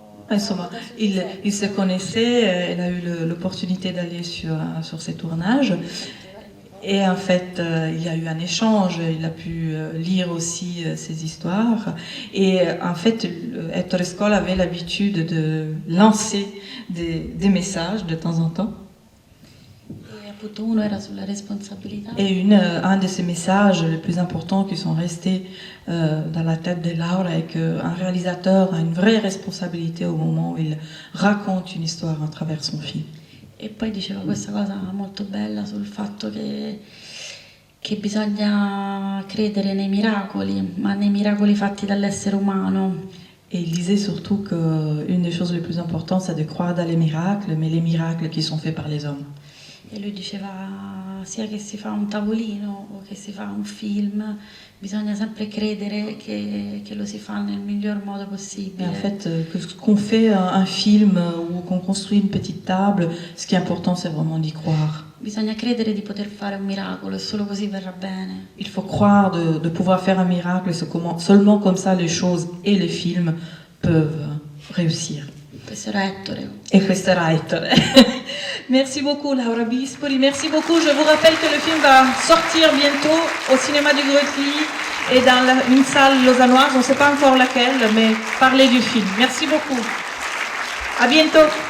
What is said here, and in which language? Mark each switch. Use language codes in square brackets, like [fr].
[fr] Insomma, il se connaissait, elle a eu l'opportunité d'aller sur ses tournages. Et en fait, il y a eu un échange, il a pu lire aussi ses histoires. Et en fait, Ettore Scola avait l'habitude de lancer des messages de temps en temps. [it] E appunto uno era sulla responsabilità. [fr] Et un de ces messages les plus importants qui sont restés dans la tête de Laura est qu'un réalisateur a une vraie responsabilité au moment où il raconte une histoire à travers son film. [it] E poi diceva questa cosa molto bella sul fatto che bisogna credere nei miracoli, ma nei miracoli fatti dall'essere umano. [fr] Et il disait surtout qu'une des choses les plus importantes, c'est de croire dans les miracles, mais les miracles qui sont faits par les hommes. [it] E lui diceva sia che si fa un tavolino o che si fa un film, bisogna sempre credere che lo si fa nel miglior modo [fr] Et [it] possibile. [fr] en fait, qu'on fait un film ou qu'on construit une petite table, ce qui est important, c'est vraiment d'y croire. [it] Bisogna credere di poter fare un miracolo e solo così verrà bene. [fr] Il faut croire de pouvoir faire un miracle, et seulement comme ça les choses et les films peuvent réussir. [it] Questo era Ettore. Et questo era Ettore. [fr] Merci beaucoup Laura Bispoli, merci beaucoup. Je vous rappelle que le film va sortir bientôt au cinéma du Grotli et dans une salle lausannoise, on ne sait pas encore laquelle, mais parlez du film. Merci beaucoup. À bientôt.